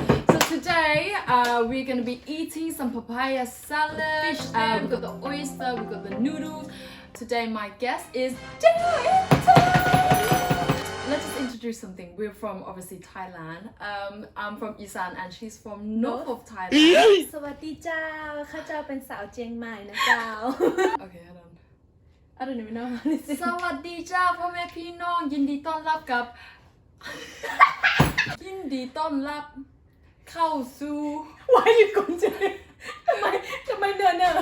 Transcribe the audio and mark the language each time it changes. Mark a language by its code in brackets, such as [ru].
[en] So today we're gonna be eating some papaya salad. We got the oyster, we got the noodles. Today my guest is Dell. Let's just introduce something. We're from obviously Thailand. I'm from Isan and she's from north of Thailand. [nod] สวัสดีเจ้าข้าเจ้าเป็นสาวเจียงใหม่นะเจ้า [en] Okay, hold on. I don't even know how to say [th] สวัสดีจ้าพ่อแม่พี่น้องยินดีต้อนรับกับ ยินดีต้อนรับเข้าสู่ [en] Why are you going to [th] ทำไมเนิน